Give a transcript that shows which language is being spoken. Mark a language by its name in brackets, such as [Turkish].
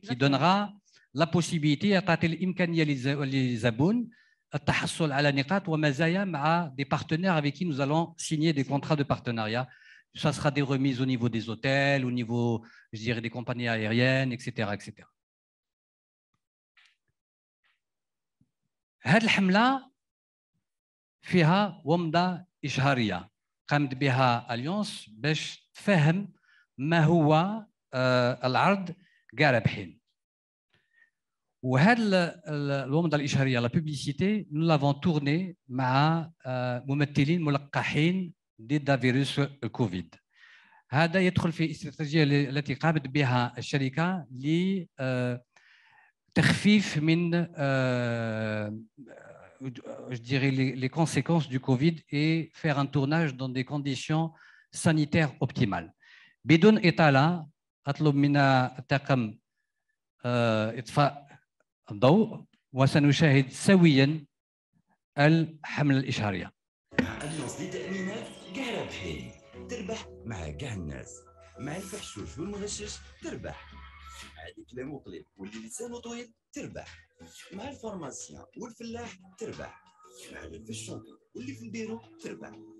[French] qui donnera la possibilité à les abonnés [Arabic] التحصل على نقاط ومزايا مع [French] des partenaires avec qui nous allons signer des contrats de partenariat. Ça sera des remises au niveau des hôtels, au niveau, je dirais, des compagnies aériennes, etc., etc. [Arabic] هذه الحملة فيها ومضة إشهارية قامت بها أليونس باش تفهم ما هو العرض كاع رابحين. وهذه الومضة الإشهارية [French] لا بوبليسيتي نو لافون تورني [Arabic] مع ممثلين ملقحين ضد فيروس الكوفيد. هذا يدخل في الاستراتيجية التي قامت بها الشركة لتخفيف من [French] je dirais les conséquences du Covid et faire un tournage dans des conditions sanitaires optimales. [Arabic] بدون إطالة أطلب من الطاقم إطفاء الضوء وسنشاهد سويا الحملة الإشهارية. أليونس للتأمينات كاع رابحين، تربح مع كاع الناس، مع الفحشوش والمغشش تربح، مع الكلام وقليل واللي لسانه طويل تربح، مع الفارماسيان والفلاح تربح، مع الفشونطي واللي في البيرو تربح،